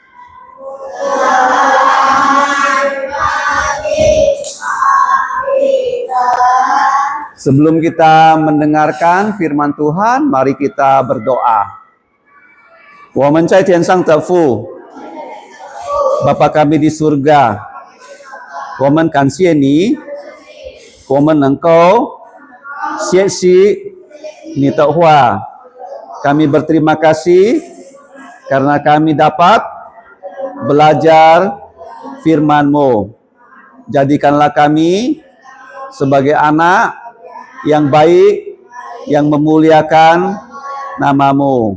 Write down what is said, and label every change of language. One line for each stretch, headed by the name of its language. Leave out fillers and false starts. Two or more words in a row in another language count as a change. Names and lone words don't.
Indonesian: Sebelum kita mendengarkan firman Tuhan, mari kita berdoa. Bapa kami di surga,
Chinese: 我们感谢你，我们能够学习你的话。
Indonesian: Kami berterima kasih karena kami dapat belajar firman-Mu. Jadikanlah kami sebagai anak yang baik, yang memuliakan nama-Mu.